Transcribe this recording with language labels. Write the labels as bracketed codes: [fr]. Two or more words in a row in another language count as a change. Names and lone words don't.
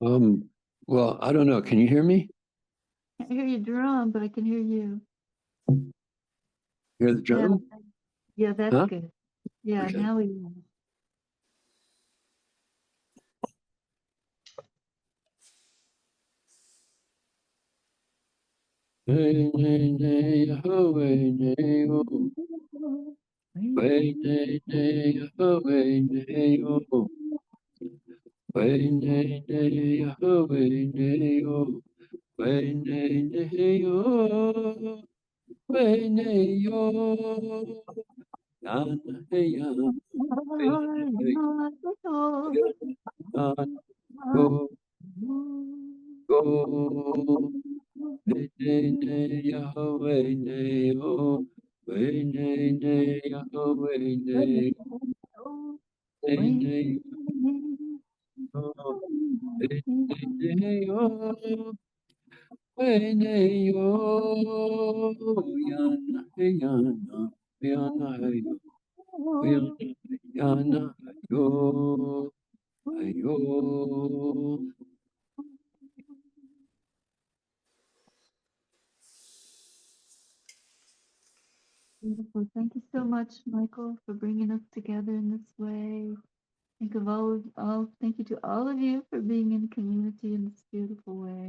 [en] Well, I don't know. Can you hear me? Can't hear your drum, but I can hear you. Hear the drum? Yeah, that's Huh? good. Yeah, Okay. now we Hey, nay, nay, ho, hey, nay, oh. Hey, nay, nay, ho, hey, nay, oh. Hey, nay, nay, ho, hey, nay, oh. Hey, nay, nay, oh. Hey, nay, oh. Yan, hey, yan. Hey, hey, yan. Go, go. Hey, nay, nay, ho, hey, nay, oh. Hey, nay, nay, ho, hey, nay, hey, nay, oh. Hey, nay, nay, oh. Hey, nay, oh. Yana, hey, yana. Yana, hey, yo. Yana, yana, yo. Ayo. Beautiful. Thank you so much, Michael, for bringing us together in this way. Thank you to all of you for being in community in this beautiful way.